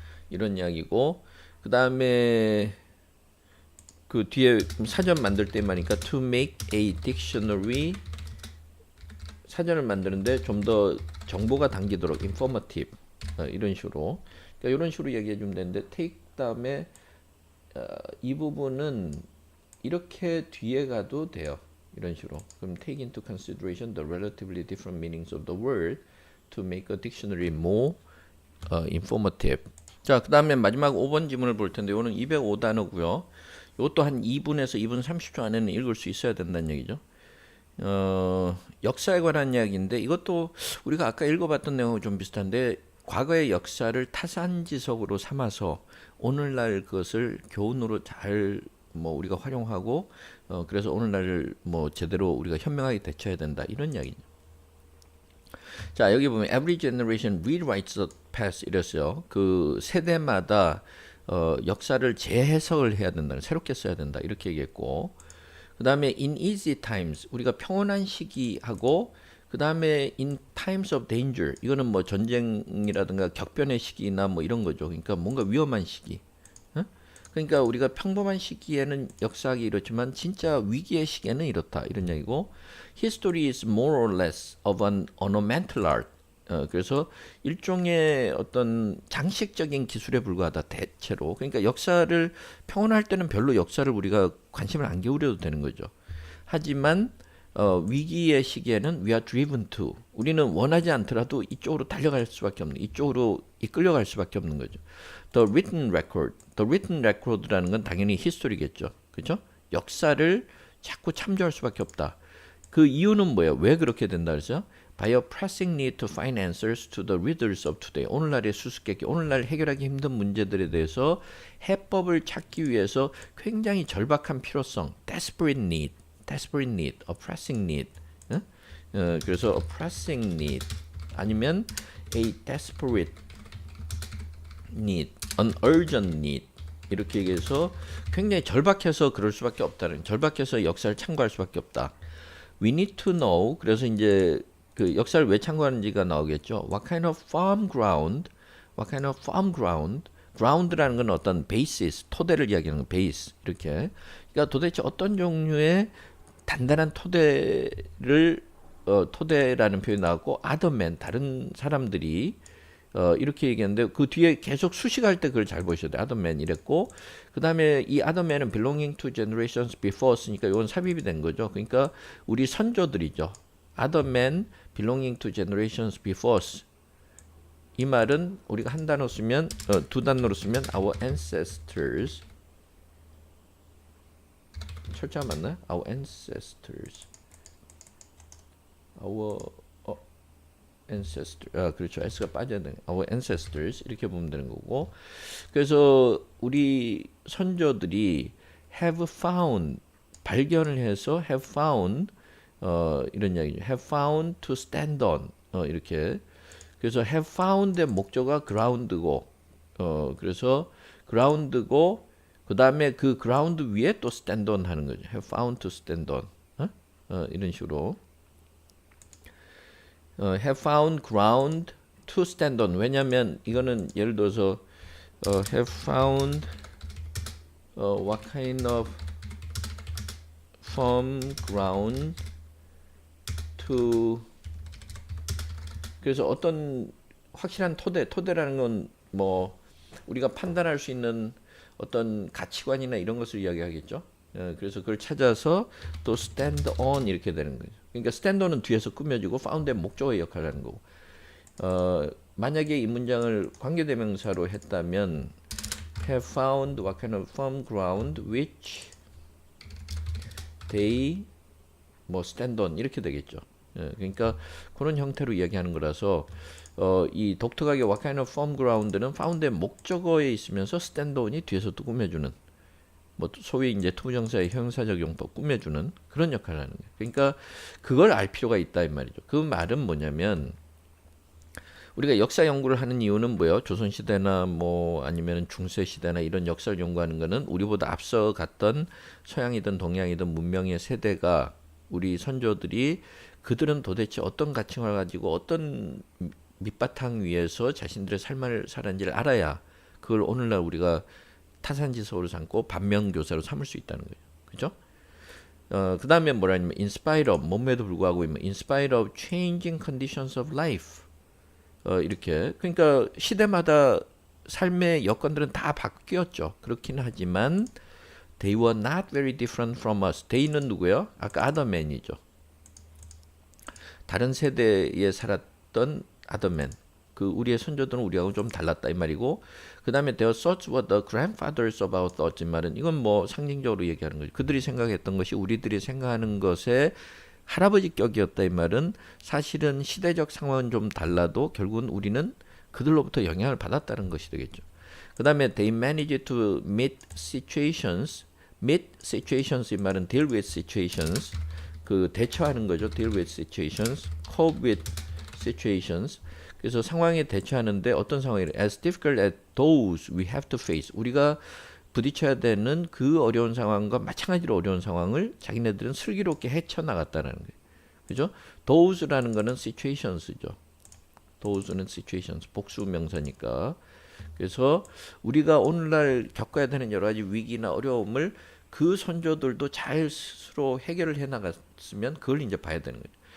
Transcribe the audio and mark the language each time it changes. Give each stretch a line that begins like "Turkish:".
Korean: 이런 이야기고 그 다음에 그 뒤에 사전 만들 때만이니까
English: to make a dictionary
Korean: 사전을 만드는데 좀 더 정보가 담기도록 informative 이런 식으로 그러니까 이런 식으로 얘기해 주면 되는데 take 다음에 이 부분은 이렇게 뒤에 가도 돼요. 이런 식으로. 그럼
English: take into consideration the relatively different meanings of the word to make a dictionary more informative.
Korean: 자, 그 다음에 마지막 5번 지문을 볼 텐데 이거는 205단어고요. 이것도 한 2분에서 2분 30초 안에는 읽을 수 있어야 된다는 얘기죠. 역사에 관한 이야기인데 이것도 우리가 아까 읽어봤던 내용하고 좀 비슷한데 과거의 역사를 타산지석으로 삼아서 오늘날 그것을 교훈으로 잘 우리가 활용하고 그래서 오늘날을 제대로 우리가 현명하게 대처해야 된다 이런 이야기죠. 자, 여기 보면
English: every generation rewrites the past
Korean: 이랬어요. 그 세대마다 역사를 재해석을 해야 된다, 새롭게 써야 된다 이렇게 얘기했고, 그 다음에
English: in easy times
Korean: 우리가 평온한 시기하고, 그 다음에
English: in times of danger
Korean: 이거는 전쟁이라든가 격변의 시기나 이런 거죠. 그러니까 뭔가 위험한 시기. 그러니까 우리가 평범한 시기에는 역사하기 이렇지만 진짜 위기의 시기에는 이렇다 이런 얘기고,
English: history is more or less of an ornamental art.
Korean: 그래서 일종의 어떤 장식적인 기술에 불과하다 대체로. 그러니까 역사를 평온할 때는 별로 역사를 우리가 관심을 안 기울여도 되는 거죠. 하지만 위기의 시기에는
English: we are driven to,
Korean: 우리는 원하지 않더라도 이쪽으로 달려갈 수밖에 없는, 이쪽으로 이끌려갈 수밖에 없는 거죠. The written record라는 건 당연히 history겠죠. 그죠? 역사를 자꾸 참조할 수밖에 없다. 그 이유는 뭐예요? 왜 그렇게 된다 그랬어요?
English: By a pressing need to find answers to the riddles of today.
Korean: 오늘날의 수수께끼, 오늘날 해결하기 힘든 문제들에 대해서 해법을 찾기 위해서 굉장히 절박한 필요성,
English: desperate need, a pressing need.
Korean: 그래서
English: a pressing need
Korean: 아니면
English: a desperate need, an urgent need
Korean: 이렇게 얘기해서 굉장히 절박해서 그럴 수밖에 없다는, 절박해서 역사를 참고할 수밖에 없다.
English: We need to know.
Korean: 그래서 이제 그 역사를 왜 참고하는지가 나오겠죠.
English: What kind of farm ground what kind of firm ground.
Korean: ground라는 건 어떤 basis, 토대를 이야기하는 거, base 이렇게. 그러니까 도대체 어떤 종류의 단단한 토대를 토대라는 표현이 나왔고
English: other men
Korean: 다른 사람들이 이렇게 얘기했는데 그 뒤에 계속 수식할 때 그걸 잘 보셔야 돼요. other men 이랬고 그 다음에 이 other men은
English: belonging to generations before
Korean: 쓰니까 이건 삽입이 된 거죠. 그러니까 우리 선조들이죠.
English: other men belonging to generations before us.
Korean: 이 말은 우리가 한 단어 쓰면 두 단어로 쓰면 our ancestors. 철자 맞나요?
English: our ancestors. our ancestor.
Korean: 그렇죠. s가 빠져야 되는 our ancestors 이렇게 보면 되는 거고. 그래서 우리 선조들이
English: have found
Korean: 발견을 해서 have found 이런 이야기죠.
English: have found to stand on
Korean: 이렇게. 그래서 have found의 목적어가 ground고 그래서 ground고 그 다음에 그 ground 위에 또 stand on 하는 거죠.
English: have found to stand on
Korean: 이런 식으로
English: have found ground to stand on.
Korean: 왜냐하면 이거는 예를 들어서
English: have found what kind of firm ground to.
Korean: 그래서 어떤 확실한 토대라는 건 뭐 우리가 판단할 수 있는 어떤 가치관이나 이런 것을 이야기하겠죠. 그래서 그걸 찾아서 또 stand on 이렇게 되는 거죠. 그러니까 stand on은 뒤에서 꾸며지고 found의 목적어의 역할을 하는 거고. 만약에 이 문장을 관계대명사로 했다면
English: have found what kind of firm ground which they 뭐 stand on
Korean: 이렇게 되겠죠. 그러니까 그런 형태로 이야기하는 거라서 이 독특하게
English: what kind of firm ground
Korean: 는 found의 목적어에 있으면서 stand on이 뒤에서 또 꾸며주는 뭐 소위 이제 투부정사의 형용사적 용법 꾸며주는 그런 역할을 하는 거예요. 그러니까 그걸 알 필요가 있다 이 말이죠. 그 말은 뭐냐면 우리가 역사 연구를 하는 이유는 뭐예요? 조선 시대나 뭐 아니면 중세 시대나 이런 역사를 연구하는 거는 우리보다 앞서 갔던 서양이든 동양이든 문명의 세대가 우리 선조들이 그들은 도대체 어떤 가치관을 가지고 어떤 밑바탕 위에서 자신들의 삶을 살았는지를 알아야 그걸 오늘날 우리가 타산지석으로 삼고 반면교사로 삼을 수 있다는 거예요. 그죠?
English: 그 다음에 뭐라냐면 in spite of,
Korean: 몸에도 불구하고
English: in spite of changing conditions of life.
Korean: 이렇게. 그러니까 시대마다 삶의 여건들은 다 바뀌었죠. 그렇긴 하지만
English: they were not very different from us.
Korean: they는 누구예요? 아까 other men이죠. 다른 세대에 살았던 other men. 그 우리의 선조들은 우리하고 좀 달랐다 이 말이고 그 다음에
English: their thoughts were the grandfathers of our thoughts
Korean: 이 말은 이건 뭐 상징적으로 얘기하는 거죠. 그들이 생각했던 것이 우리들이 생각하는 것의 할아버지 격이었다 이 말은 사실은 시대적 상황은 좀 달라도 결국은 우리는 그들로부터 영향을 받았다는 것이 되겠죠. 그 다음에
English: they managed to meet situations. meet situations
Korean: 이 말은
English: deal with situations.
Korean: 그 대처하는 거죠.
English: deal with situations. cope with situations.
Korean: 그래서 상황에 대처하는데 어떤 상황이래?
English: as difficult as those we have to face.
Korean: 우리가 부딪혀야 되는 그 어려운 상황과 마찬가지로 어려운 상황을 자기네들은 슬기롭게 헤쳐나갔다는 거예요. 그죠? those라는 거는 situations죠. those는 situations, 복수 명사니까. 그래서 우리가 오늘날 겪어야 되는 여러 가지 위기나 어려움을 그 선조들도 잘 스스로 해결을 해나갔으면 그걸 이제 봐야 되는 거죠.